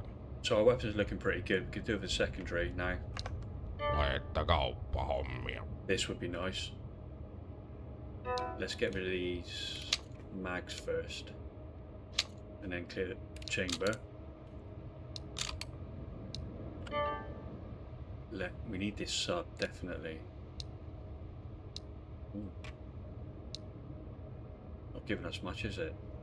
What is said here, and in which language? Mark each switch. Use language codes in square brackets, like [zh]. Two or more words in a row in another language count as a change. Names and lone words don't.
[en] So our weapon's looking pretty good. We could do it with a secondary now. [fi] Vai että kauppahommia. [en] This would be nice. Let's get rid of these mags first. And then clear the chamber. We need this sub, definitely. Ooh. Not giving us much, is it?